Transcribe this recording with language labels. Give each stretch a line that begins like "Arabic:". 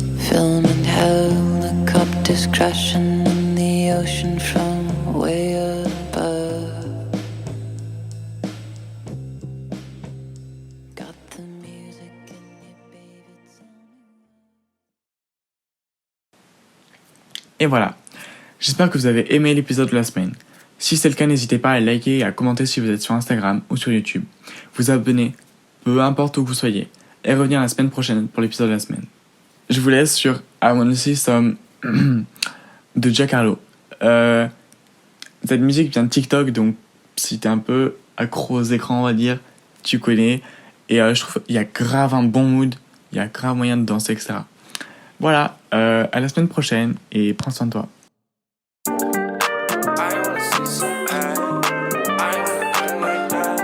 English: Filming helicopters crashing in the ocean from way above. Got the music in your favorite song.
French: Et voilà. J'espère que vous avez aimé l'épisode de la semaine. Si c'est le cas, n'hésitez pas à liker et à commenter si vous êtes sur Instagram ou sur YouTube. Vous abonner, peu importe où vous soyez, et revenir la semaine prochaine pour l'épisode de la semaine. Je vous laisse sur I Wanna See Some de Jack Harlow. Cette musique vient de TikTok, donc si t'es un peu accro aux écrans, on va dire, tu connais. Et je trouve qu'il y a grave un bon mood, il y a grave moyen de danser, etc. Voilà, à la semaine prochaine et prends soin de toi.
English: I wanna see some I wanna like that.